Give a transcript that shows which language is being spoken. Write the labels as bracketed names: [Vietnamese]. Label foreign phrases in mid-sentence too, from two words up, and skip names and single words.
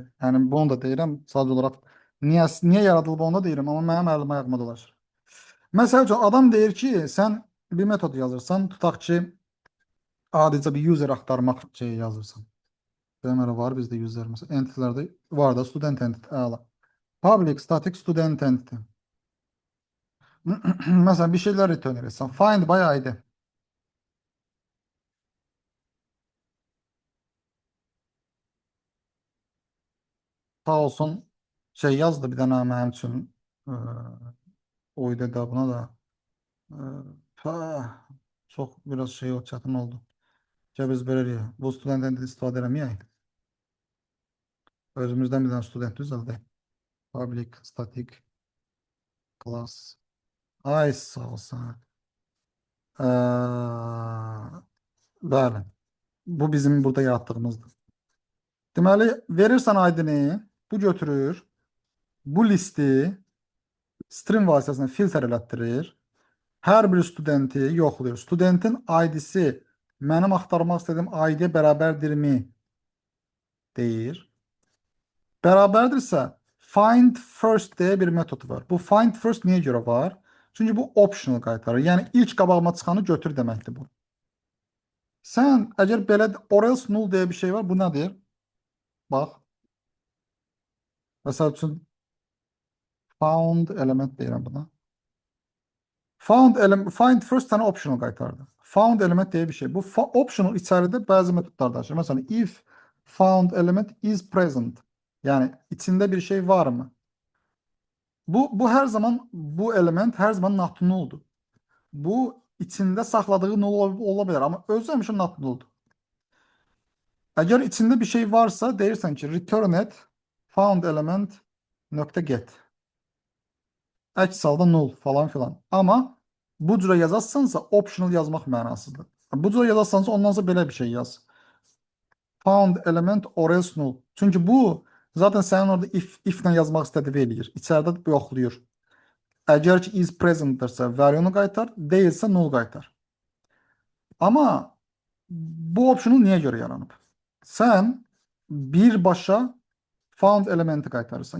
[Azerbaijani] Yəni bunu da deyirəm sadəcə olaraq niyə yaradılıb onu da deyirəm, amma mənim əlim ayağıma dolaşır. Məsəl üçün adam deyir ki, sən bir metod yazırsan, tutaq ki, adicə bir user axtarmaq şeyi yazırsan. Deməli var bizdə user məsələn entity'lərdə var da [English] student entity [Azerbaijani] əla. [English] Public static student entity. [Azerbaijani] Məsələn bir şeylər return edirsən. [English] Find by ID. [Azerbaijani] Sağ olsun şey yazdı bir dənə mənim üçün oyda da buna da çox biraz şey o çətin oldu. Biz belə bu studentdən də istifadə eləməyək. Özümüzdən bir dənə student düzəldək. [English] Public static class. [Azerbaijani] Ay sağ olsun. Bəli. Bu bizim burada yaratdığımızdır. Deməli verirsən ID-ni. Bu götürür, bu listi string vasitəsilə filtr elətdirir. Hər bir studenti yoxlayır. Studentin ID-si mənim axtarmaq istədiyim ID-yə bərabərdirmi deyir. Bərabərdirsə [English] find first [Azerbaijani] deyə bir metod var. Bu [English] find first [Azerbaijani] niyə görə var? Çünki bu optional qaytarır. Yəni ilk qabağıma çıxanı götür deməkdir bu. Sən əgər belə [English] or else null [Azerbaijani] deyə bir şey var, bu nədir? Bax. Məsəl üçün [English] found element [Azerbaijani] deyirəm buna. [English] Find first [Azerbaijani] tane optional qaytardı. [English] Found element [Azerbaijani] deyə bir şey. Bu optional içəridə bəzi metodlar daşıyır. Məsələn, [English] if found element is present. [Azerbaijani] Yəni içində bir şey varmı? Bu hər zaman bu element hər zaman [English] not nulldur. [Azerbaijani] Bu içində saxladığı null ola bilər, amma özü həmişə [English] not nulldur. [Azerbaijani] Əgər içində bir şey varsa, deyirsən ki, return et [English] found element [Azerbaijani] nöqtə get. Əks halda null falan filan. Amma bu cürə yazarsansa optional yazmaq mənasızdır. Bu cürə yazarsansa ondan sonra belə bir şey yaz. [English] Found element or else null. [Azerbaijani] Çünki bu zaten sənin orada if-lə yazmaq istədiyi eləyir. İçəridə yoxlayır. Əgər ki [English] is presentdirsə [Azerbaijani] value-nu qaytar, deyilsə null qaytar. Amma bu optional niyə görə yaranıb? Sən birbaşa [English] found elementi [Azerbaijani] qaytarırsan.